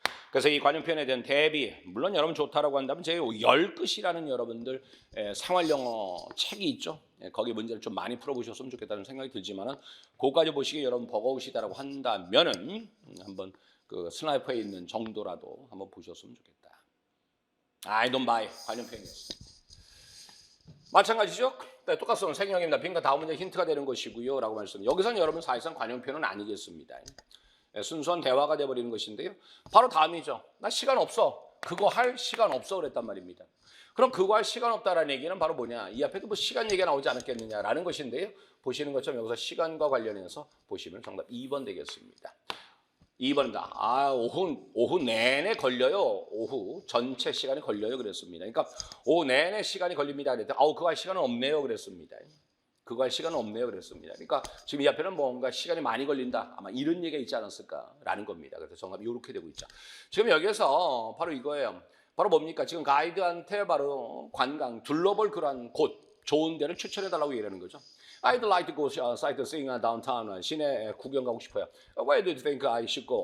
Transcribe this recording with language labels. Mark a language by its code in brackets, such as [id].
[ko] 그래서 이 관용표현에 대한 대비, 물론 여러분 좋다라고 한다면 제 10끝이라는 여러분들 생활영어 책이 있죠. 거기 문제를 좀 많이 풀어보셨으면 좋겠다는 생각이 들지만은 그거까지 보시기에 여러분 버거우시다라고 한다면은 한번 그 스나이퍼에 있는 정도라도 한번 보셨으면 좋겠다. [en] I don't buy [ko] 관용표현이었습니다. 마찬가지죠? 네, 똑같습니다. 생형입니다. 빈칸 다음 문제 힌트가 되는 것이고요. 라고 말씀드립니다. 여기서는 여러분 사실상 관용표현은 아니겠습니다. 순수한 대화가 돼버리는 것인데요. 바로 다음이죠. 나 시간 없어. 그거 할 시간 없어 그랬단 말입니다. 그럼 그거 할 시간 없다라는 얘기는 바로 뭐냐. 이 앞에도 뭐 시간 얘기가 나오지 않았겠느냐라는 것인데요. 보시는 것처럼 여기서 시간과 관련해서 보시면 정답 2번 되겠습니다. 2번입니다. 오후 내내 걸려요. 오후 전체 시간이 걸려요. 그랬습니다. 그러니까 오후 내내 시간이 걸립니다. 그랬더니 그거 할 시간은 없네요. 그랬습니다. 그거 할 시간은 없네요. 그랬습니다. 그러니까 지금 이 앞에는 뭔가 시간이 많이 걸린다. 아마 이런 얘기가 있지 않았을까라는 겁니다. 그래서 정답이 이렇게 되고 있죠. 지금 여기서 바로 이거예요. 바로 뭡니까? 지금 가이드한테 바로 관광, 둘러볼 그런 곳, 좋은 데를 추천해달라고 얘기하는 거죠. [en] I'd like to go sightseeing downtown. [ko] 시내 구경 가고 싶어요. [en] Where do you think I should go?